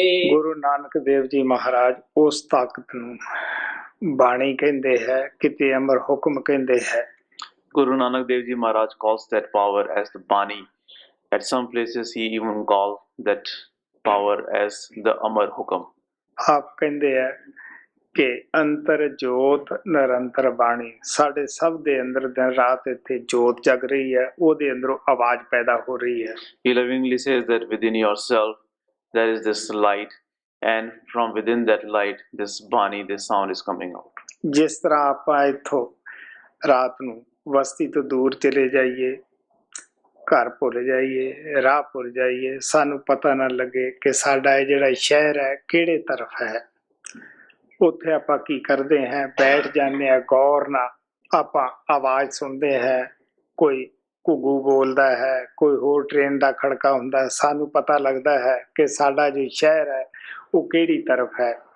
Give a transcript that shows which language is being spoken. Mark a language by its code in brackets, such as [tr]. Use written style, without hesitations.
[pa] ਗੁਰੂ ਨਾਨਕ ਦੇਵ ਜੀ ਮਹਾਰਾਜ ਉਸ ਤਾਕਤ ਨੂੰ ਬਾਣੀ ਕਹਿੰਦੇ ਹੈ, ਕਿਤੇ ਅਮਰ ਹੁਕਮ ਕਹਿੰਦੇ ਹੈ। [en] Guru Nanak Dev Ji Maharaj calls that power as the Bani. At some places he even calls that power as the Amar Hukam. [pa] ਆਪ ਕਹਿੰਦੇ ਹੈ ਕਿ ਅੰਤਰ ਜੋਤ ਨਿਰੰਤਰ ਬਾਣੀ, ਸਾਡੇ ਸਭ ਦੇ ਅੰਦਰ ਦਿਨ ਰਾਤ ਇੱਥੇ ਜੋਤ ਜਗ ਰਹੀ ਹੈ, ਉਹਦੇ ਅੰਦਰੋਂ ਆਵਾਜ਼ ਪੈਦਾ ਹੋ ਰਹੀ ਹੈ। [en] He lovingly says that within yourself there is this light, and from within that light this Bani, this sound is coming out. [pa] ਜਿਸ ਤਰ੍ਹਾਂ ਆਪਾਂ ਇੱਥੋਂ ਰਾਤ ਨੂੰ ਬਸਤੀ ਤੋਂ ਦੂਰ ਚਲੇ ਜਾਈਏ, ਘਰ ਭੁੱਲ ਜਾਈਏ, ਰਾਹ ਭੁੱਲ ਜਾਈਏ, ਸਾਨੂੰ ਪਤਾ ਨਾ ਲੱਗੇ ਕਿ ਸਾਡਾ ਇਹ ਜਿਹੜਾ ਸ਼ਹਿਰ ਹੈ ਕਿਹੜੇ ਤਰਫ ਹੈ। ਉੱਥੇ ਆਪਾਂ ਕੀ ਕਰਦੇ ਹਾਂ, ਬੈਠ ਜਾਂਦੇ ਹਾਂ, ਗੌਰ ਨਾਲ ਆਪਾਂ ਆਵਾਜ਼ ਸੁਣਦੇ ਹੈ, ਕੋਈ ਘੁੱਗੂ ਬੋਲਦਾ ਹੈ, ਕੋਈ ਹੋਰ ਟ੍ਰੇਨ ਦਾ ਖੜਕਾ ਹੁੰਦਾ, ਸਾਨੂੰ ਪਤਾ ਲੱਗਦਾ ਹੈ ਕਿ ਸਾਡਾ ਜੋ ਸ਼ਹਿਰ ਹੈ ਉਹ ਕਿਹੜੀ ਤਰਫ ਹੈ।